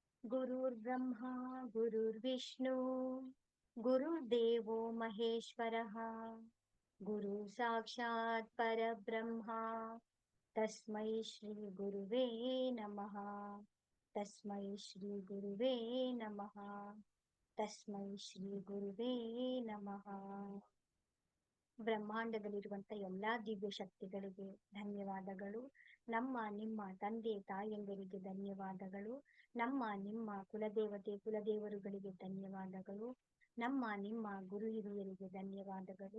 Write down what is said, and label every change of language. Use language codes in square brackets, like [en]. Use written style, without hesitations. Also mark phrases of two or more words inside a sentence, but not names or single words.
[sa] गुरुर्ब्रह्मा गुरुर्विष्णु गुरुर्देवो महेश्वरः गुरु साक्षात् परब्रह्मा तस्मै श्री गुरुवे नमः तस्मै श्री गुरुवे नमः तस्मै श्री गुरुवे नमः. [kn] ಬ್ರಹ್ಮಾಂಡದಲ್ಲಿರುವಂತ ಎಲ್ಲಾ ದಿವ್ಯ ಶಕ್ತಿಗಳಿಗೆ ಧನ್ಯವಾದಗಳು. ನಮ್ಮ ನಿಮ್ಮ ತಂದೆ ತಾಯಂದಿರಿಗೆ ಧನ್ಯವಾದಗಳು. ನಮ್ಮ ನಿಮ್ಮ ಕುಲದೇವತೆ ಕುಲದೇವರುಗಳಿಗೆ ಧನ್ಯವಾದಗಳು. ನಮ್ಮ ನಿಮ್ಮ ಗುರು ಹಿರಿಯರಿಗೆ ಧನ್ಯವಾದಗಳು.